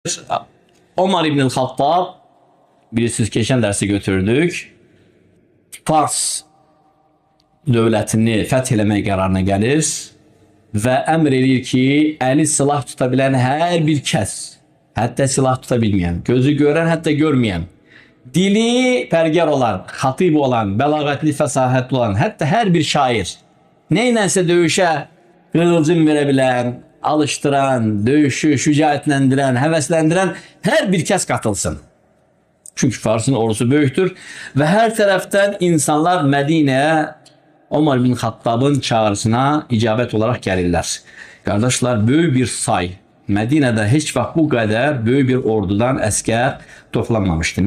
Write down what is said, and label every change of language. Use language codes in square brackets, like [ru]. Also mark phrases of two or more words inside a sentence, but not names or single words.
[tr] Ömer İbn Hattab, bilirsiniz geçen dersi götürdük. [az] Fars dövlətini fəth eləmək qərarına gəlir və əmr edir ki, əli silah tutabilen hər bir kəs, hətta silah tutabilməyən, gözü görən, hətta görməyən, dili pərgər olan, xatib olan, bəlağətli, fəsahətli olan, hətta hər bir şair, neynənsə döyüşə qığılcım verə bilən, alıştıran, döyüşü şücaətləndirən, həvəsləndirən hər bir kəs qatılsın. [tr] Çünkü Fars'ın ordusu böyüktür ve her taraftan insanlar Medine'ye Ömer bin Hattab'ın çağrısına icabet olarak gelirler. Kardeşler, büyük bir say. Medine'de [az] hiç vaxt [tr] bu kadar büyük bir ordudan əskər toplanmamıştı.